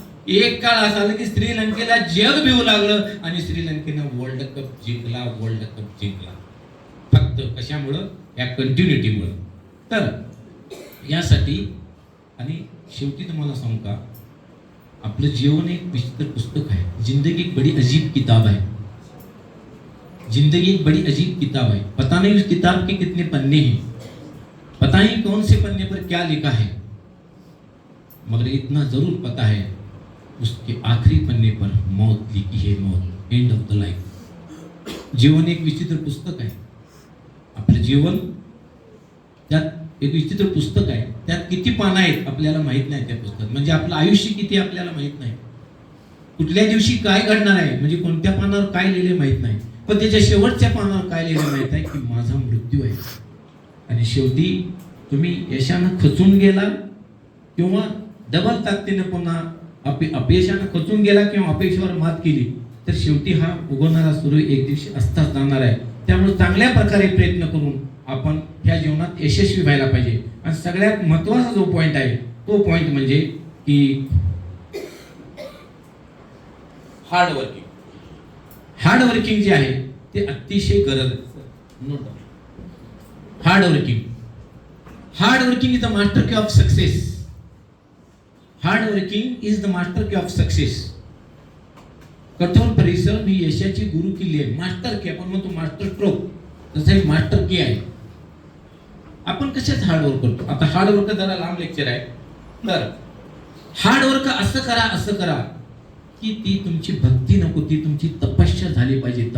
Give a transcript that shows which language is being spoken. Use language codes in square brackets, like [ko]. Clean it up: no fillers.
[mr] एक काळ असा आला की श्रीलंकेला जग भिवू लागलं आणि श्रीलंकेनं वर्ल्ड कप जिंकला. फक्त कशामुळं? या कंटिन्युटीमुळं. तर यासाठी आणि शेवटी तुम्हाला सांगू का, आपलं जीवन एक विचित्र पुस्तक आहे. [hi] जिंदगी एक बड़ी अजीब किताब है. जिंदगी एक बड़ी अजीब किताब है. पता नहीं उस किताब के कितने पन्ने हैं, पता नहीं कौन से पन्ने पर क्या लिखा है, मगर इतना जरूर पता है उसके आखिरी पन्ने पर मौत लिखी है. [en] मौत, end of the life. [mr] जीवन एक विचित्र पुस्तक आहे. आपलं जीवन त्यात एक विचित्र पुस्तक आहे. त्यात किती पानं आहेत आपल्याला माहित नाही. त्या पुस्तकात म्हणजे आपलं आयुष्य किती आपल्याला माहित नाही. कुठल्या दिवशी काय घडणार आहे म्हणजे कोणत्या पानावर काय लिहिले माहित नाही. पण त्याच्या शेवटच्या पानावर काय लिहिले माहित आहे की माझा मृत्यू आहे. आणि शेवटी तुम्ही यशानं खचून गेला किंवा डबल ताकदीने पुन्हा अपयशानं खचून गेला किंवा अपेक्षेवर मात केली, तर शेवटी हा उगवणारा सूर्य एक दिवशी अस्ताच जाणार आहे. त्यामुळे चांगल्या प्रकारे प्रयत्न करून आपण ह्या जीवनात यशस्वी व्हायला पाहिजे. आणि सगळ्यात महत्त्वाचा जो पॉइंट आहे तो पॉइंट म्हणजे की हार्ड वर्किंग जे आहे ते अतिशय गरज आहे. [en] Hard working is the master key of success. Hard working is the master key of success. [mr] कठोर परिश्रम ही यशाची गुरु किल्ली आहे. मास्टर की आपण म्हणतो मास्टर स्ट्रोक, तसं एक मास्टर की आहे. आपण कशाच हार्डवर्क करतो. आता हार्डवर्क जरा लांब लेक्चर आहे. तर हार्डवर्क असं करा की ती तुमची भक्ती नको, ती तुमची तपस्या झाली पाहिजे.